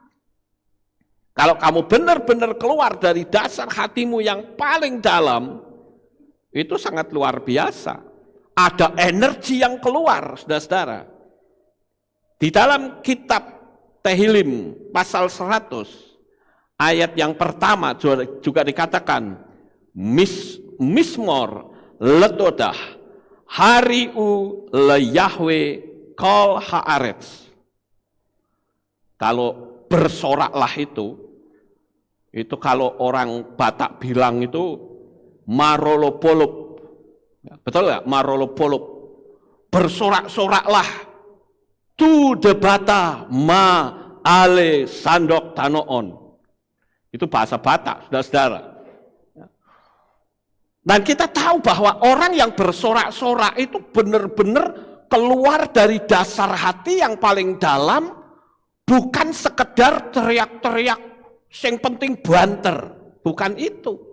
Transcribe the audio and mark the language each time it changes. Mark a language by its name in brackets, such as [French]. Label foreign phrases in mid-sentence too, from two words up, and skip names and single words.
[Indonesian] Kalau kamu benar-benar keluar dari dasar hatimu yang paling dalam, itu sangat luar biasa. Ada energi yang keluar, saudara-saudara. Di dalam kitab Tehillim pasal 100 ayat yang pertama juga dikatakan [Hebrew] מזמור לתודה הריעו ליהוה כל הארץ. [Indonesian] Kalau bersoraklah itu kalau orang Batak bilang itu marolopolop. Betul nggak? Marolopolop. Bersorak-soraklah. [Batak Toba] Tu debata ma ale sandok tanoon. [Indonesian] Itu bahasa Batak, saudara-saudara. Dan kita tahu bahwa orang yang bersorak-sorak itu benar-benar keluar dari dasar hati yang paling dalam, bukan sekedar teriak-teriak, yang penting banter, bukan itu.